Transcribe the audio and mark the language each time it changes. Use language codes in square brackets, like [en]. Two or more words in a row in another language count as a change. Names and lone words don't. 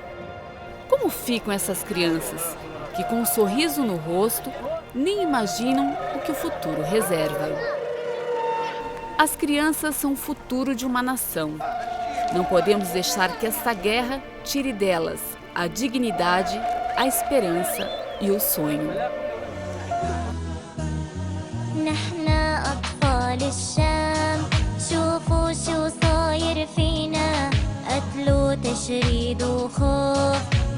[pt] Como ficam essas crianças, que com um sorriso no rosto nem imaginam o que o futuro reserva? As crianças são o futuro de uma nação. Não podemos deixar que esta guerra tire delas a dignidade, a esperança e o sonho. [ar] نحنا أطفال الشام شوفوا شو صاير فينا قتل وتشريد وخوف